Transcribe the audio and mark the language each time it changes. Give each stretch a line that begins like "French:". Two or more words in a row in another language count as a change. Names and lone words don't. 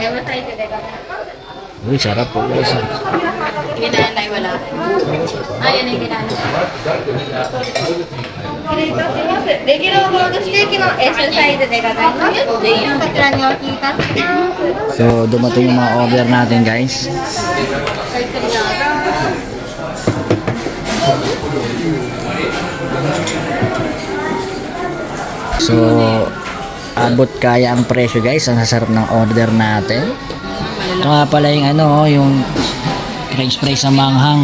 Filipino: Uy, sarap po guys. Ginanay wala. Ayan yung ginanay.
Japanese: レギュラーゴールドステーキの S サイズでございます。こちらにお聞きいただきます。
Filipino: So, dumating yung mga order natin guys. So, abot kaya ang presyo guys. Ang sasarap ng order natin. Ito nga pala yung yung
English: french fries
Filipino: na manghang.